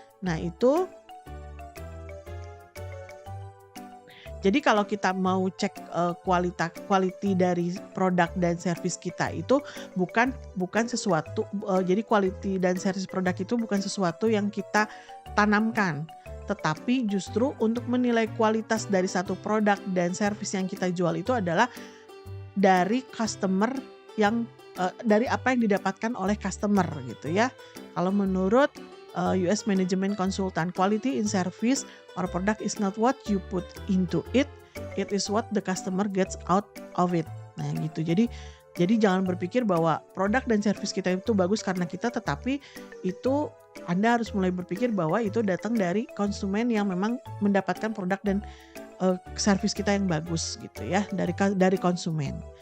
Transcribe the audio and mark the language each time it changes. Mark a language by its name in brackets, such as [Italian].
[Indonesian] Nah itu jadi kalau kita mau cek, quality dari produk dan servis kita itu bukan sesuatu, jadi quality dan servis produk itu bukan sesuatu yang kita tanamkan, tetapi justru untuk menilai kualitas dari satu produk dan servis yang kita jual itu adalah dari customer yang, dari apa yang didapatkan oleh customer gitu ya. Kalau menurut, [English] US Management Consultant, quality in service or product is not what you put into it, it is what the customer gets out of it. [Indonesian] Nah gitu. Jadi jangan berpikir bahwa produk dan servis kita itu bagus karena kita, tetapi itu Anda harus mulai berpikir bahwa itu datang dari konsumen yang memang mendapatkan produk dan, servis kita yang bagus gitu ya, dari konsumen.